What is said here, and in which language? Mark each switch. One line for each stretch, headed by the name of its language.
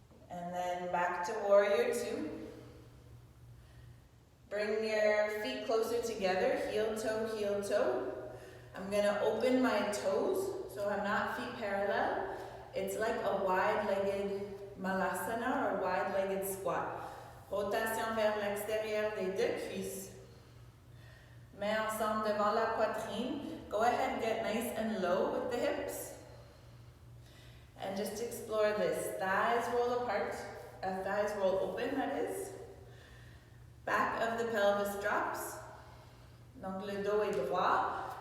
English: And then back to warrior two. Bring your feet closer together, heel toe, heel toe. I'm gonna open my toes, so I'm not feet parallel. It's like a wide-legged malasana or wide-legged squat.
French: Rotation vers l'extérieur des 2 cuisses. Mains ensemble devant la poitrine.
English: Go ahead, get nice and low with the hips. And just explore this. Thighs roll apart, thighs roll open, that is. Back of the pelvis drops.
French: Donc le dos est droit.